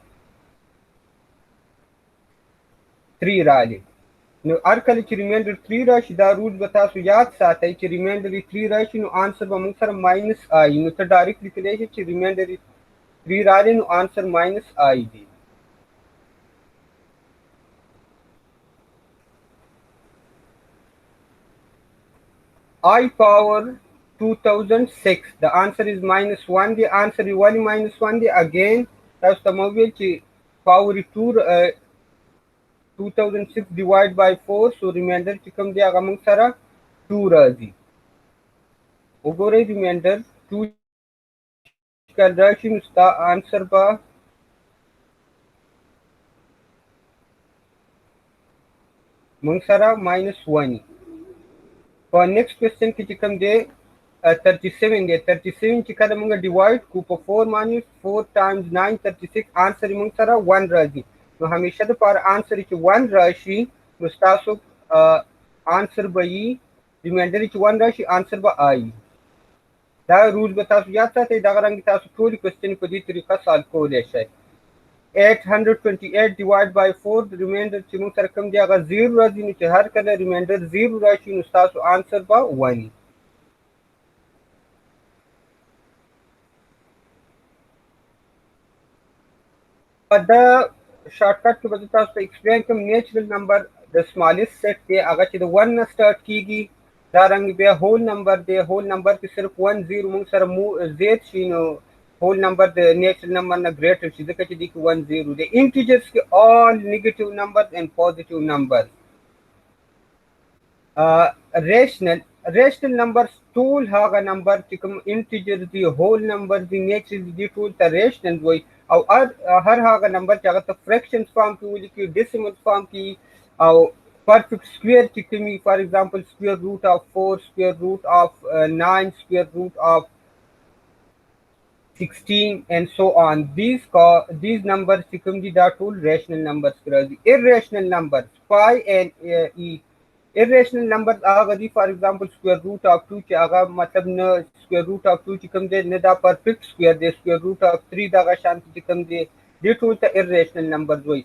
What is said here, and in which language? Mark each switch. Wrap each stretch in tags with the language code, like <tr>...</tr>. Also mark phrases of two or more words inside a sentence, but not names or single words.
<ps>3 رالی نو هر کله چې ریمایندر 3 راشي دا رول به تاسو یاد ساتئ چې ریمایندر 3 راشي نو آنسر به موږ سره -I نو ته ډایرکټ لیکلی شي چې ریمایندر 3 رالی نو آنسر -I دی</ps> <en>I power 2006 the answer is -1 the answer is only -1 the again</en> <ps>تاسو ته مو ویل چې</ps> <en>power 2006 divided by 4 so remainder</en> <ps>چې کوم دی هغه موږ سره 2 راځي وګورئ remainder 2 کله راشي نو ستا آنسر به موږ سره -1 په</ps> <en>next question</en> <ps>کې چې کوم دی 37 دی 37 چې کله موږ ډیوایډ کو په 4 باندې 4 times 9 36 آنسر موږ سره 1 راځي نو همیشه د پاره آنسر چې 1 راشي نو تاسو آنسر به یې ریمایندر چې 1 راشي آنسر به I دا رول به تاسو یاد ساتئ دغه رنګ تاسو ټول کوېسچن په دې طریقه سالو کولی شئ</ps> <en>828 divided by 4 the remainder</en> <ps>چې موږ سره کوم دی هغه 0 راځي نو چې هر کله ریمایندر 0 راشي نو تاسو آنسر به 1 دا شارټکټ کې به تاسو ته ایکسپلین کوم</ps> <en>natural number</en> <ps>د</ps> <en>smallest set</en> <ps>دی هغه چې د 1 نه سٹارټ کیږي دا رنګ بیا</ps> <en>whole number</en> <ps>دی</ps> <en>whole number</en> <ps>کې صرف 1 0 موږ سره زیات شي نو</ps> <en>whole number the natural number</en> <ps>na greater شي ځکه چې دې کې 1 0 دی integers کې</ps> <en>all negative numbers and positive numbers rational numbers</en> <ps>ټول هغه نمبر چې کوم integers دي</ps> <en>whole numbers</en> <ps>دي natural دي ټول ته rational وایي او هر هغه نمبر چې هغه ته</ps> <en>fractions form</en> <ps>کې ولیکي</ps> <en>decimal form</en> <ps>کې او</ps> <en>perfect square</en> <ps>چې کومي</ps> <en>for example square root of 4 square root of 9 square root of 16 and so on these numbers become the total rational numbers irrational numbers pi and irrational numbers are for example square root of 2</en> <ps>چې هغه مطلب نه</ps> <en>square root of 2</en> <ps>چې کوم دی نه دا</ps> <en>perfect square دی square root of 3</en> <ps>دا شان چې کوم دی دې ټول ته</ps> <en>irrational numbers وایي.</en>